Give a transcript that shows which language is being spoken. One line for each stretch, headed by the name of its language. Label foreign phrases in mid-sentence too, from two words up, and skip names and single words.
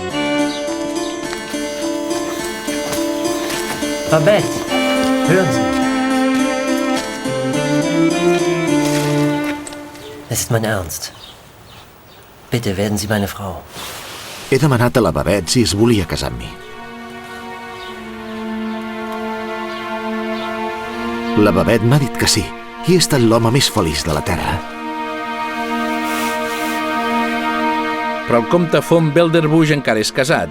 German: Babette, hören Sie. Es ist mein Ernst. Bitte werden Sie meine Frau.
Catalan: He demanat a la Babette si es volia casar amb mi. La Babette m'ha dit que sí, i he estat l'home més feliç de la Terra. Però el comte von Belderbusch encara és casat.